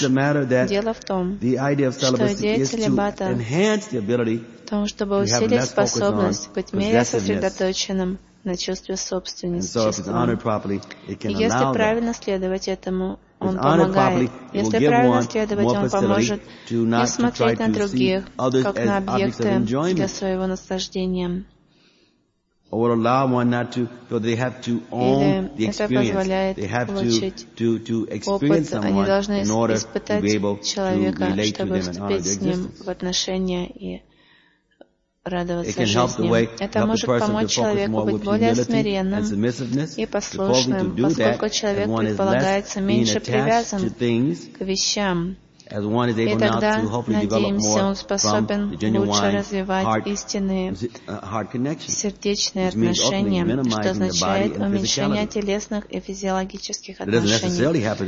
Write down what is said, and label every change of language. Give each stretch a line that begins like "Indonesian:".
Russian: Дело в том, что идея целибата в том, чтобы усилить способность быть менее сосредоточенным на чувстве собственности. Если правильно следовать этому, он помогает. Если правильно следовать, он поможет не смотреть на других, как на объекты для своего наслаждения.
English: Or allow one not to, so they have to own the experience. They have to experience someone in order to be able to relate to them and honor their existence.
Russian: Радоваться
English: it can help
Russian: жизни.
English: The way,
Russian: это может помочь человеку быть более смиренным и послушным, поскольку человек предполагается меньше привязан к вещам. И тогда, надеемся, он способен лучше развивать истинные сердечные отношения, что означает уменьшение телесных и физиологических отношений.